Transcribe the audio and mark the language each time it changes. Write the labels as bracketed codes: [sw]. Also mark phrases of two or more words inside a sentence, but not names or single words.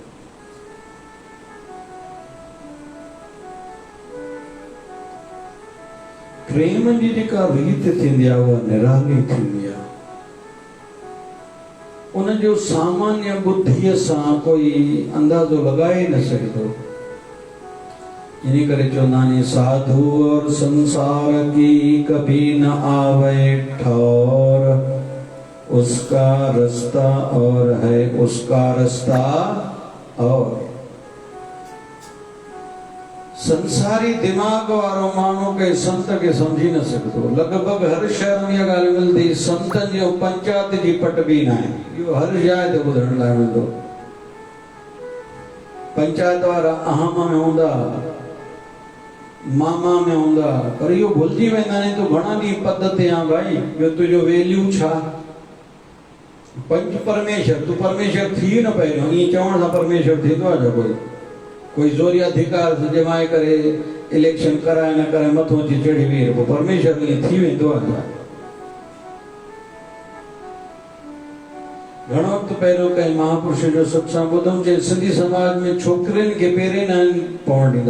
[sd] प्रेम जी जेका रीत थींदी आहे उहा निराली थींदी आहे। उन जो सामान्य बुद्धीअ सां कोई अंदाज़ो लॻाए न सघंदो। इन करे चवंदा आहिनि [hi] साधु और संसार की कभी न आवे ठौर, उसका रास्ता और है उसका रास्ता और। [sd] संसारी दिमाग वारो माण्हू के संत के समझी न सघंदो। लॻभॻि हर शहर में इहा ॻाल्हि मिलंदी, संतनि जो पंचायत जी पट बि न आहे। इहो हर जाइ ते ॿुधण लाइ मिलंदो। पंचायत वारा अहम में हूंदा, मामा में हूंदा, पर इहो भुलिजी वेंदा आहिनि तूं घणा ॾींहं पद ते आ भाई, ॿियो तुंहिंजो वैल्यू छा? पंच परमेश्वर, तूं परमेश्वर थी न पहिरियों। ईअं चवण सां परमेश्वर थींदो आहे छा? कोई ज़ोरी अधिकार जमाए करे इलेक्शन कराए न कराए मथो अची चढ़ी वेही पोइ परमेश्वर ईअं थी वेंदो आहे। घणो वक़्तु पहिरियों कंहिं महापुरुष जो सत्संग ॿुधमि, चए सिंधी समाज में छोकिरियुनि खे पेरे न पवणु ॾींदा।